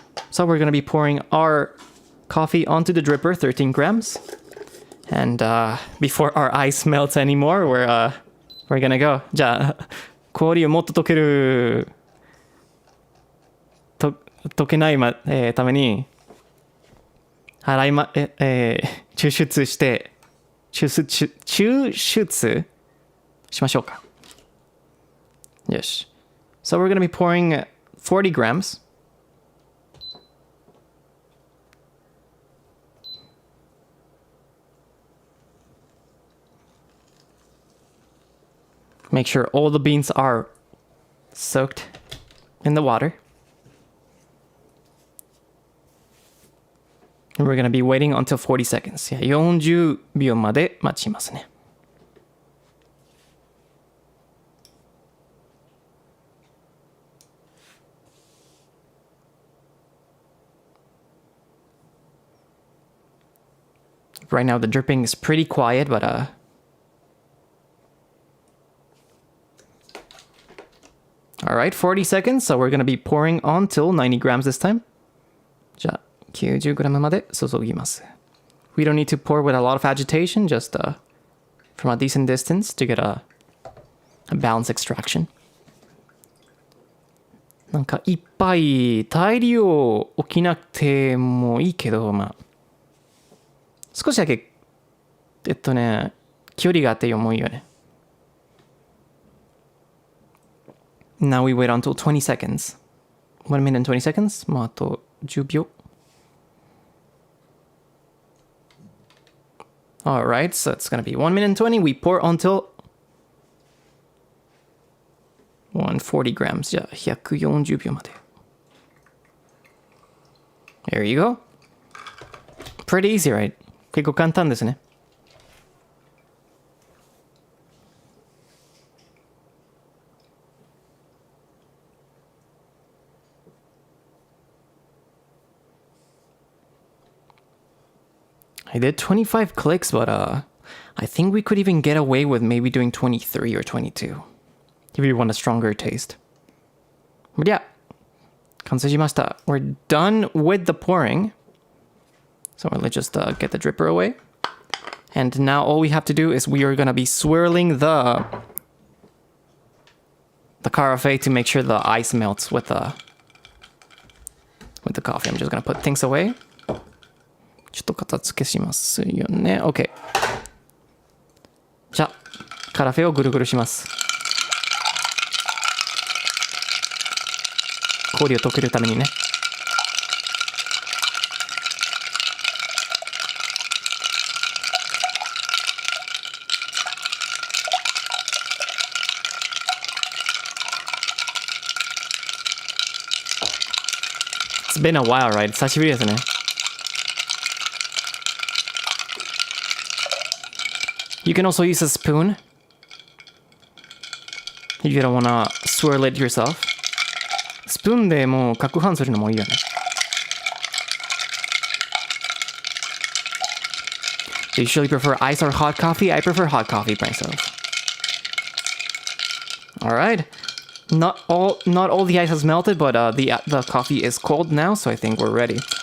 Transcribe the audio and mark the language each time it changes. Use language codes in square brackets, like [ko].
[en] So we're going to be pouring our coffee onto the dripper, 13 grams. And before our ice melts anymore, we're going to go. [ja] じゃあ、氷をもっと溶ける、溶けないために、抽出して、抽出しましょうか。よし。 [en] So we're going to be pouring 40 grams. Make sure all the beans are soaked in the water. And we're going to be waiting until 40 seconds. [ja] 40秒まで待ちますね。 [en] Right now the dripping is pretty quiet, but Alright, 40 seconds, so we're gonna be pouring on till 90 grams this time. [ja] じゃあ、90 grams まで注ぎます。 [en] We don't need to pour with a lot of agitation, just from a decent distance to get a balanced extraction. [ja] なんかいっぱい大量起きなくてもいいけど、まあ少しだけ距離があって重いよね。 [en] Now we wait until 20 seconds. 1 minute and 20 seconds. [ja] まああと10秒。 [en] Alright, so it's gonna be 1 minute and 20. We pour until 140 grams. [ja] じゃあ140秒まで。 [en] There you go. Pretty easy, right? [ja] 結構簡単ですね。 [en] I did 25 clicks, but I think we could even get away with maybe doing 23 or 22 if you want a stronger taste. But yeah, [ja] 完成しました。 [en] We're done with the pouring. So let's just get the dripper away. And now all we have to do is we are going to be swirling the carafe to make sure the ice melts with the coffee. I'm just going to put things away. [ja] ちょっと片付けしますよね。 [en] OK。 [ja] じゃあ、カラフェをぐるぐるします。氷を溶けるためにね。 [en] It's been a while, right? [ja] 久しぶりですね。 [en] You can also use a spoon If you don't wanna swirl it yourself. [ja] スプーンでもう攪拌するのもいいよね。 [en] Do you usually prefer ice or hot coffee? I prefer hot coffee myself. Alright. Not all the ice has melted, but the coffee is cold now, so I think we're ready.